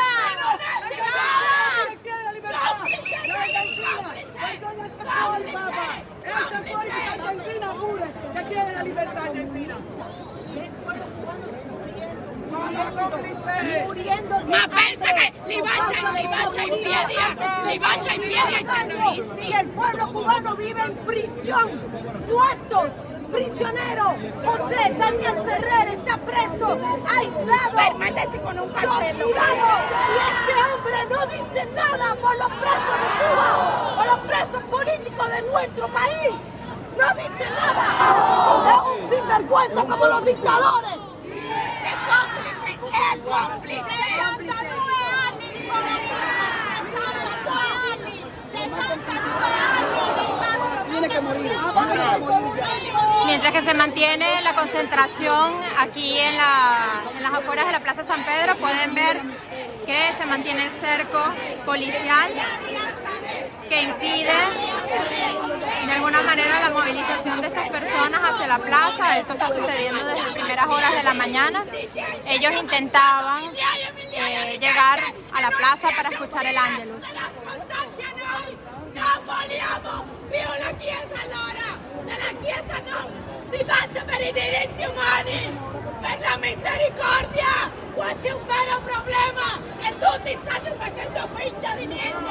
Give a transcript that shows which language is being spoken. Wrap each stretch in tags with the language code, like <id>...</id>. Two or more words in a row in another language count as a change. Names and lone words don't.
<it>Ma pensa che li bacia in piedi ai terroristi.</it> <es>Que el pueblo cubano vive en prisión, muertos, prisioneros. José Daniel Ferrer está preso, aislado, torturado. Y este hombre no dice nada por los presos de Cuba, por los presos políticos de nuestro país. No dice nada. Es un sinvergüenza como los dictadores. Es cómplice.</es> <it>62 anni di comunismo, 62 anni del mastro.</it> <es>Mientras que se mantiene la concentración aquí en las afueras de la Plaza San Pedro, pueden ver que se mantiene el cerco policial que impide de alguna manera la movilización de estas personas hacia la plaza. Esto está sucediendo desde primeras horas de la mañana. Ellos intentaban llegar a la plaza para escuchar el Ángelus.</es> <it>Non vogliamo più la Chiesa allora! Se la Chiesa non si batte per i diritti umani, per la misericordia, qua c'è un vero problema e tutti stanno facendo finta di niente!</it>